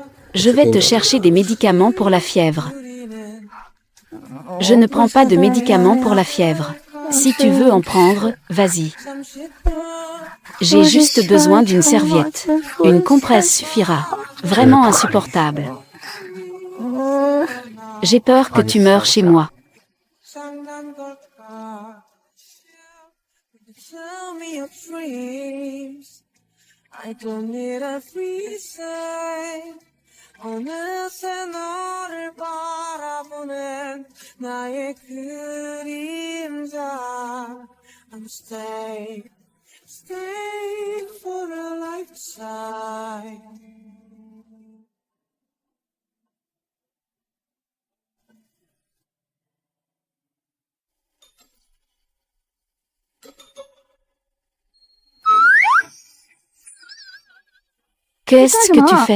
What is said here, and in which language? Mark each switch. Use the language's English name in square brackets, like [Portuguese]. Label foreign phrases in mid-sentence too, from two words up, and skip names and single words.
[French] Je vais te chercher des médicaments pour la fièvre. Je ne prends pas de médicaments pour la fièvre. Si tu veux en prendre, vas-y. J'ai juste besoin d'une serviette. Une compresse suffira. Vraiment insupportable. J'ai peur que tu meures chez moi. [Korean] 어느새 너를 바라보는 나의 그림자. [English] I'm staying for a lifetime. [French] Qu'est-ce que tu fais?